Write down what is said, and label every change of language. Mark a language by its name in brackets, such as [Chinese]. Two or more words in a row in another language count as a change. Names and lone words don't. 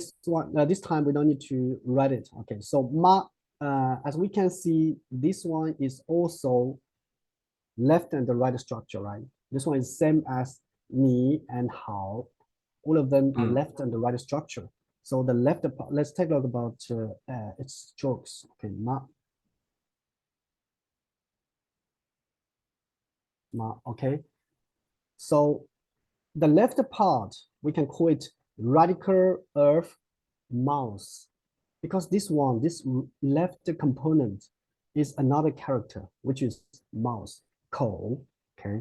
[English] this one, this time we don't need to write it. Okay, so ma, as we can see, this one is also left and the right structure, right? This one is same as ni and how. All of them are left and the right structure. So the left, let's take a look about its strokes. Okay, ma. Ma, okay. So the left part, we can call it radical of mouse, because this one, this left component is another character, which is mouse, 口, okay?